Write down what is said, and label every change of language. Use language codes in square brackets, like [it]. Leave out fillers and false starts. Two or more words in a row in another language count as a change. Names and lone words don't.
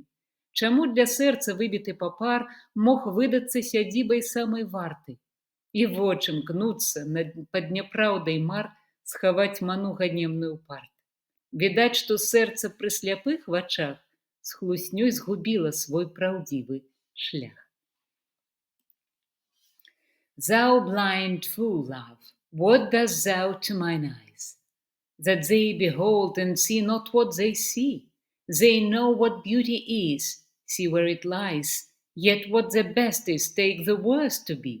[be] Чаму для сэрца выбіты папар мог выдацца сядзібай самай варты? І вочы мкнуцца пад няпраўдай мар схаваць ману ганебную парт. Відаць, што сэрца пры сляпых вачах з хлуснёй згубіла свой праўдзівы шлях. [en] Thou blind fool, love, what dost thou to mine eyes? That they behold and see not what they see. They know what beauty is, see where it lies, yet what the best is take the worst to be.